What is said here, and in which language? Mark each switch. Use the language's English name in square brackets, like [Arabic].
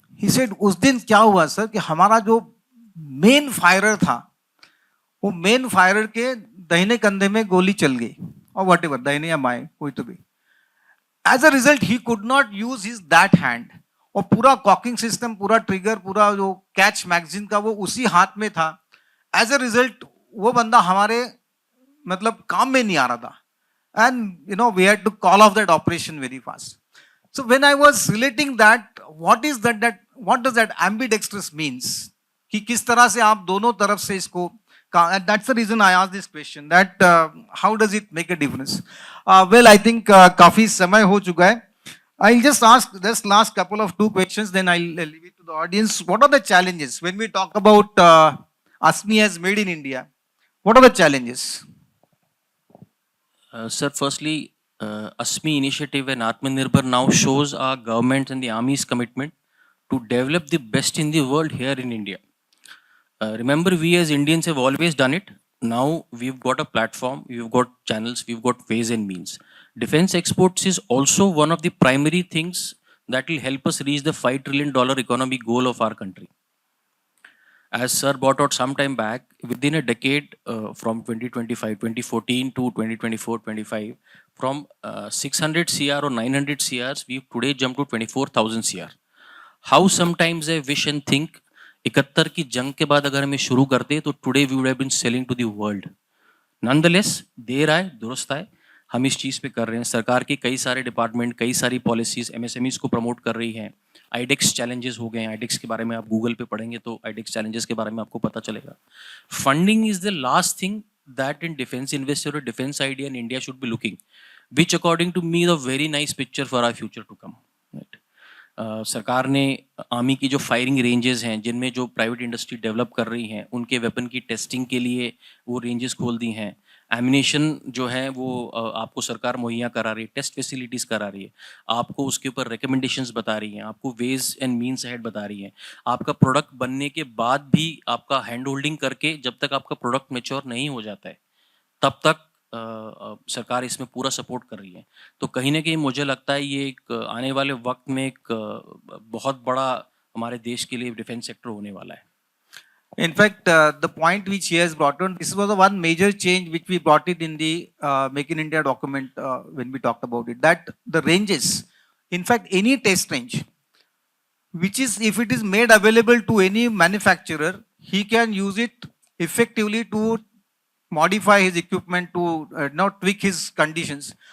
[English] He said [Hindi] उस दिन क्या हुआ सर कि हमारा जो मेन फायरर था वो मेन फायरर के दाहिने कंधे में गोली चल गई और [English] whatever [Hindi] दाहिने या बाएं कोई तो भी. [English] as a result he could not use his that hand [Hindi] और पूरा कॉकिंग सिस्टम पूरा ट्रिगर पूरा जो कैच मैगजीन का वो उसी हाथ में था. [English] as a result [Hindi] वो बंदा हमारे मतलब काम में नहीं आ रहा था. [English] And we had to call off that operation very fast. So when I was relating that, what does that ambidextrous means? [Hindi] कि किस तरह से आप दोनों तरफ से इसको, [English] and that's the reason I asked this question, that how does it make a difference? Well, I think [Hindi] काफी समय हो चुका है. [English] I'll just ask this last couple of two questions, then I'll leave it to the audience. What are the challenges when we talk about ASME as made in India? What are the challenges? Sir, firstly, ASME initiative and Atmanirbhar now shows our government and the army's commitment to develop the best in the world here in India. Remember, we as Indians have always done it. Now we've got a platform, we've got channels, we've got ways and means. Defense exports is also one of the primary things that will help us reach the $5 trillion economy goal of our country. As sir brought out some time back, within a decade from 2014 to 2024-25, from 600 CR or 900 CRs, we've today jumped to 24,000 CR. How sometimes I wish and think, [Hindi] 71 की जंग के बाद अगर हमें शुरू करते [English] तो today we would have been selling to the world. Nonetheless, [Hindi] देर आए दुरुस्त आए, हम इस चीज़ पे कर रहे हैं. सरकार के कई सारे डिपार्टमेंट, कई सारी पॉलिसीज MSMEs को प्रमोट कर रही हैं. आईडेक्स चैलेंजेस हो गए हैं. आईडेक्स के बारे में आप गूगल पे पढ़ेंगे तो आईडेक्स चैलेंजेस के बारे में आपको पता चलेगा. [English] Funding is the last thing that in defence investor और defence idea in India should be looking, which according to me the very nice picture for our future to come. [Hindi] सरकार ने army की जो फायरिंग रेंजेस हैं जिनमें जो private industry develop कर रही हैं उनके वेपन की टेस्टिंग के लिए वो रेंजेस खोल दी हैं. एमिनेशन जो है वो आपको सरकार मुहैया करा रही है, टेस्ट फैसिलिटीज़ करा रही है, आपको उसके ऊपर रिकमेंडेशंस बता रही हैं, आपको [English] ways and means ahead [Hindi] बता रही हैं. आपका प्रोडक्ट बनने के बाद भी आपका हैंड होल्डिंग करके जब तक आपका प्रोडक्ट मैच्योर नहीं हो जाता है तब तक सरकार इसमें पूरा सपोर्ट कर रही है. तो कहीं ना कहीं मुझे लगता है ये एक आने वाले वक्त में एक बहुत बड़ा हमारे देश के लिए डिफेंस सेक्टर होने वाला है. [English] In fact, the point which he has brought on, this was the one major change which we brought it in the Make in India document when we talked about it, that the ranges, in fact, any test range, which is, if it is made available to any manufacturer, he can use it effectively to modify his equipment, to not tweak his conditions.